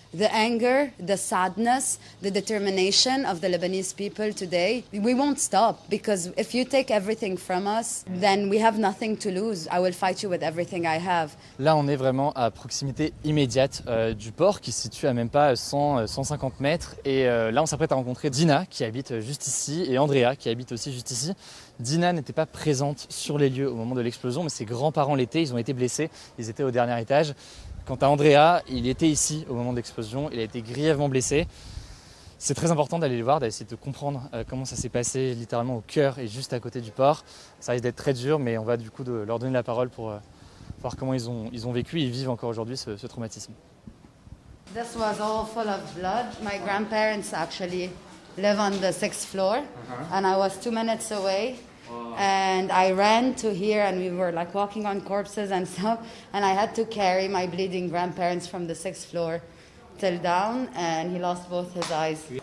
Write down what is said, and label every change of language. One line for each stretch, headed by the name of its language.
English: the anger, the sadness, the determination of the Lebanese people today, we won't stop, because if you take everything from us, then we have nothing to lose. I will fight you with everything I have.
French: Là, on est vraiment à proximité immédiate du port qui se situe à même pas 150 mètres. Et là, on s'apprête à rencontrer Dina qui habite juste ici et Andrea qui habite aussi juste ici. Dina n'était pas présente sur les lieux au moment de l'explosion, mais ses grands-parents l'étaient, ils ont été blessés, ils étaient au dernier étage. Quant à Andrea, il était ici au moment de l'explosion, il a été grièvement blessé. C'est très important d'aller les voir, d'essayer de comprendre comment ça s'est passé littéralement au cœur et juste à côté du port. Ça risque d'être très dur, mais on va du coup leur donner la parole pour voir comment ils ont vécu et ils vivent encore aujourd'hui ce traumatisme.
English: This was all full of blood. My grandparents actually live on the 6th floor, and I was 2 minutes away. And I ran to here, and we were like walking on corpses and stuff, and I had to carry my bleeding grandparents from the 6th floor till down, and he lost both his eyes.